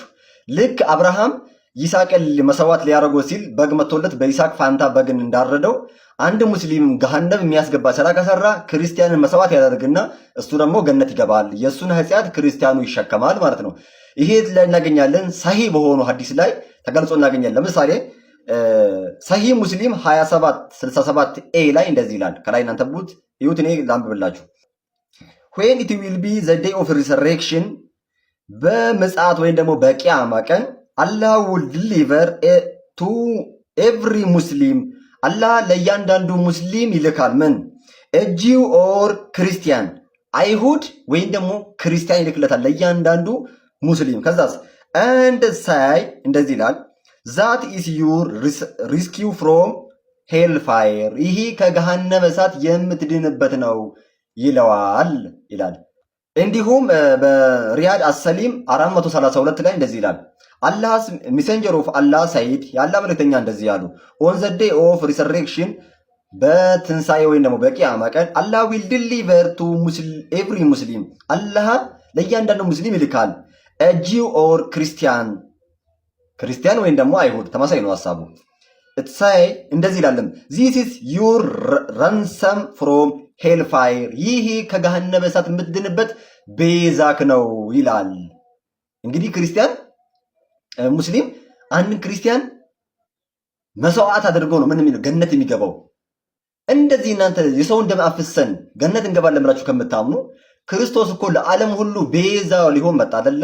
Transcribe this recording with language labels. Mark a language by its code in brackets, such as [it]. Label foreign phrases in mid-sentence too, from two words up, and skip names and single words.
[am] ልክ አብርሃም ይስሐቅን መስዋዕት ሊያደርገው ሲል በግ መጥቶለት በይስሐቅ ፋንታ በግን እንዳረደው አንድ ሙስሊም ገሃነም የሚያስገባ ስራ ከሰራ ክርስቲያንን መስዋዕት ያደርግና እሱ ደግሞ ገነት ይገባል። የሱን ኃጢአት ክርስቲያኑ ይሸከማል ማለት ነው። ይሄ ላይ እናገኛለን። ሰሂህ በሆኑ ሐዲስ ላይ ተገልጾ እናገኛለን። ለምሳሌ ሰሂህ ሙስሊም 2767 ኤ ላይ እንደዚህ ይላል። ከላይ እናንተ ቡት ይሁት እኔ ላንብብላችሁ። [en] when it will be the day of resurrection [am] በምጽአት ወይም ደግሞ በቂያማ ቀን [en] Allah will deliver to every Muslim [am] አላህ ለእያንዳንዱ ሙስሊም ይልካል። ምን [en] a Jew or Christian [am] አይሁድ ወይም ደግሞ ክርስቲያን ይልክለታል ለእያንዳንዱ ሙስሊም። ከዛስ [en] and say [am] እንደዚህ ይላል [en] that is your rescue from hellfire [am] ይሄ ከገሃነመ እሳት የምትድንበት ነው ይለዋል ይላል። እንዲሁም በሪያድ አሰሊም 432 ላይ እንደዚህ ይላል [en] Allah's messenger of Allah said [am] የአላህ መልእክተኛ እንደዚህ ያሉ [en] on the day of resurrection [am] በትንሳኤ ወይም ደግሞ በቂያማ ቀን [en] Allah will deliver to every Muslim [am] አላህ ለእያንዳንዱ ሙስሊም ይልካል [en] a Jew or Christian [am] ክርስቲያን ወይም ደግሞ አይሁድ ተመሳሳይ ነው ሐሳቡ። [en] it say [am] እንደዚህ ይላልም [en] this is your ransom from hellfire [am] ይሄ ከገሃነመ እሳት የምትድንበት ቤዛክ ነው ይላል። እንግዲህ ክርስቲያን ሙስሊም አንድ ክርስቲያን መስዋዕት አድርገው ነው ምን የሚለው ገነት የሚገባው። እንደዚህ እናንተ የሰውን ደም አፍሰን ገነት እንገባለን ብላችሁ ከምታምኑ ክርስቶስ እኮ ለዓለም ሁሉ ቤዛ ሊሆን መጣ አይደለ?